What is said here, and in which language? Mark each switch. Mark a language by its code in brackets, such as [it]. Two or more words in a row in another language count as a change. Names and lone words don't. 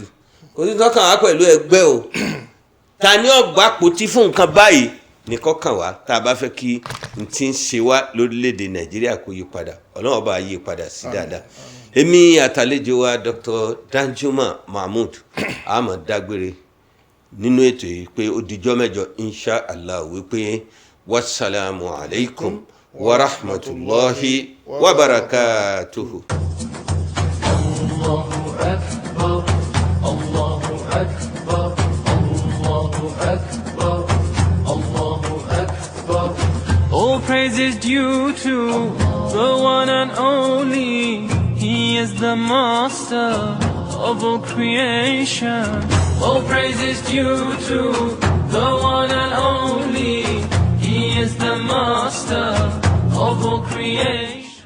[yo] Kò sí tọ́kàn wá pẹ̀lú ẹgbẹ́ o, ta ni ọgbà pòtí fún nǹkan báyìí ní kọ́kàn wá tá a bá fẹ́ kí n ti ń ṣe wá lórílẹ̀‐èdè Nàìjíríà kó yí padà, Ọlọ́run bá yí padà sí dáadáa. Èmi àtàlejò wa Dr. Danjuma Mahmood a máa dágbére nínú ètò yìí pé ó dijọ́ mẹ́jọ [ar] إن شاء الله [yo] wípé [ar] والسلام عليكم ورحمة الله وبركاته. الله أكبر، الله أكبر، الله أكبر، الله أكبر. [en] All praise is due to the one and only. He is the master of all creation. All praise is due to the one and only. He is the master of all creation.